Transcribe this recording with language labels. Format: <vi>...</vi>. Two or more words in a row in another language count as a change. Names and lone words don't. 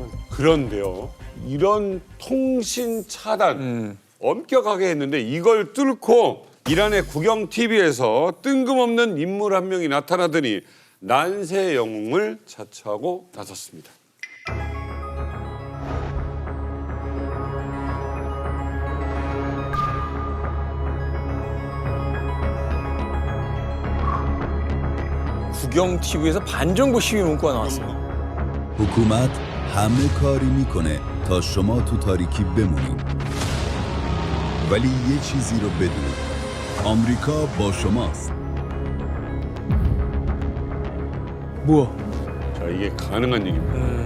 <ko>그런데요, 이런 통신 차단 엄격하게 했는데 이걸 뚫고 이란의 국영 TV에서 뜬금없는 인물 한 명이 나타나더니 난세의 영웅을 자처하고 나섰습니다. 국영 TV에서 반정부 시위 문구가 나왔어요.</ko> <fa>حکومت همه کاری میکنه تا شما تو تاریکی بمونید. ولی یه چیزی رو بدونید. آمریکا با شماست.</fa> <ko>뭐야? 자, 이게 가능한 일입니다.</ko>